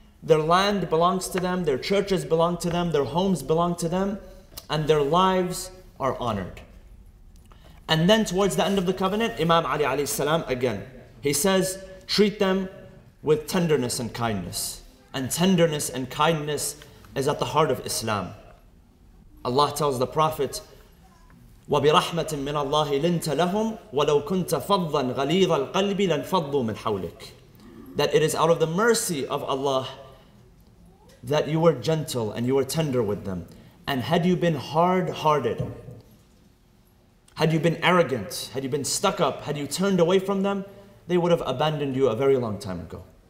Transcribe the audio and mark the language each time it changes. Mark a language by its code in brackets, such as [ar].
[en] Their land belongs to them, their churches belong to them, their homes belong to them, and their lives are honored. And then towards the end of the covenant, Imam Ali alayhi salam again, he says, treat them with tenderness and kindness. And tenderness and kindness is at the heart of Islam. Allah tells the Prophet, [ar] وَبِرَحْمَةٍ مِّنَ اللَّهِ لِنْتَ لَهُمْ وَلَوْ كُنْتَ فَضًّا غَلِيظَ الْقَلْبِ لَنْفَضُّوا مِنْ حَوْلِكَ. [en] That it is out of the mercy of Allah that you were gentle and you were tender with them. And had you been hard-hearted, had you been arrogant, had you been stuck up, had you turned away from them, they would have abandoned you a very long time ago.